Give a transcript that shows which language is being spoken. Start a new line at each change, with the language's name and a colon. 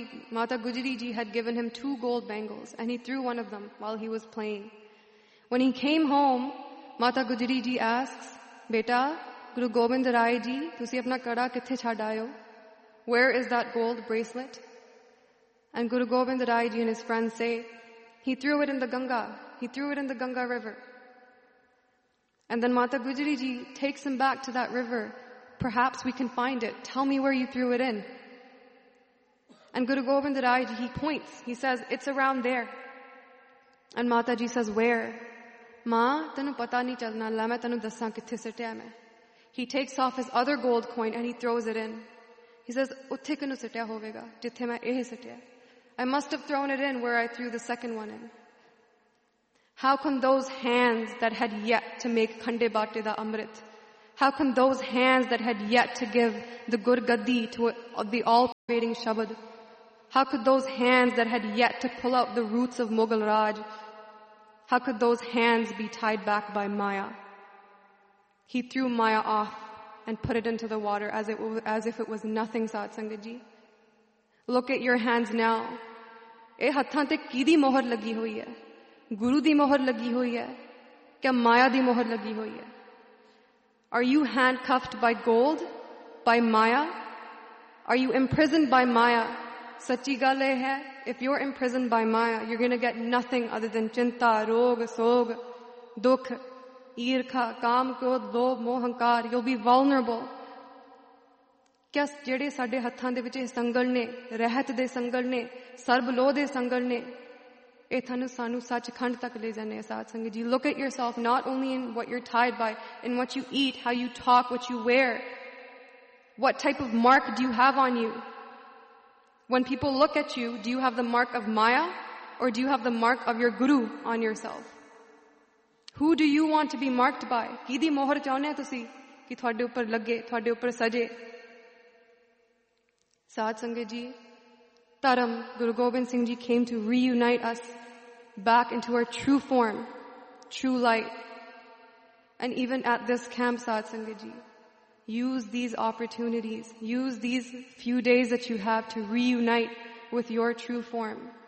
English: Mata Gujari Ji had given him two gold bangles and he threw one of them while he was playing. When he came home, Mata Gujari Ji asks,
Punjabi: ਬੇਟਾ, ਗੁਰੂ ਗੋਬਿੰਦ ਰਾਏ ਜੀ, ਤੁਸੀ ਆਪਣਾ ਕੜਾ ਕਿੱਥੇ ਛਡਾਇਓ?
English: Where is that gold bracelet? And Guru Gobind Rai Ji and his friends say, he threw it in the Ganga. He threw it in the Ganga River. And then Mata Gujari Ji takes him back to that river. Perhaps we can find it. Tell me where you threw it in. And Guru Gobind Rai Ji, he points. He says, it's around there. And Mata Ji says, where?
Punjabi: ਮਾਂ, ਤੈਨੂੰ ਪਤਾ ਨੀ ਚੱਲਣਾ, ਲਾ ਮੈਂ ਤੈਨੂੰ ਦੱਸਾਂ ਕਿੱਥੇ ਸਿੱਟਿਆ ਮੈਂ.
English: He takes off his other gold coin and he throws it in. He says,
Punjabi: ਉੱਥੇ ਕਿਨੂੰ ਸਿੱਟਿਆ ਹੋਵੇਗਾ, ਜਿੱਥੇ ਮੈਂ ਏਹੇ ਸਿੱਟਿਆ.
English: I must have thrown it in where I threw the second one in. How come those hands that had yet to make khande bate da amrit, how come those hands that had yet to give the gur gaddi to the all creating Shabad. How could those hands that had yet to pull out the roots of Mughal Raj, how could those hands be tied back by Maya? He threw Maya off and put it into the water as if it was nothing, Satsangaji. Look at your hands now.
Punjabi: ਏਹ ਹੱਥਾਂ ਤੇ ਕਿਦੀ ਮੋਹਰ ਲੱਗੀ ਹੋਈ ਹੈ? ਗੁਰੂ ਦੀ ਮੋਹਰ ਲੱਗੀ ਹੋਈ ਹੈ? ਕਿਆ ਮਾਇਆ ਦੀ ਮੋਹਰ ਲੱਗੀ ਹੋਈ ਹੈ?
English: Are you handcuffed by gold? By Maya? Are you imprisoned by Maya?
Punjabi: Sachi gal eh hai,
English: if you're imprisoned by Maya, you're going to get nothing other than chinta, rog, sog, dukh, irkha, kaam, krodh, lobh, mohankar. You'll be vulnerable.
Punjabi: ਕਿਆ ਜੇਡੇ ਸਾਡੇ ਹੱਥਾਂ ਦੇ ਵਿਚ ਏਹ ਸੰਗਲ ਨੇ, ਰਹਿਤ ਦੇ ਸੰਗਲ ਨੇ, ਸਰਬ ਲੋ ਦੇ ਸੰਗਲ ਨੇ, ਏਹ ਥਾਨੂੰ ਸਾਨੂੰ ਸੱਚ ਖੰਡ ਤਕ ਲੈ ਜਾਣੇ ਸਾਥ ਸੰਗੀ ਜੀ.
English: Look at yourself, not only in what you're tied by, in what you eat, how you talk, what you wear. What type of mark do you have on you? When people look at you, do you have the mark of Maya or do you have the mark of your Guru on yourself? Who do you want to be marked by?
Punjabi: ਕਿਦੀ ਮੋਹਰ ਚਾਹੁੰਨੇ ਹੈ ਤੁਸੀ ਕਿ ਥੋਡੇ ਉੱਪਰ ਲੱਗੇ, ਥੋਡੇ ਉੱਪਰ ਸਜੇ.
English: Saad Sangha ji, Taram, Guru Gobind Singh ji came to reunite us back into our true form, true light. And even at this camp, Saad Sangha ji, use these opportunities, use these few days that you have to reunite with your true form.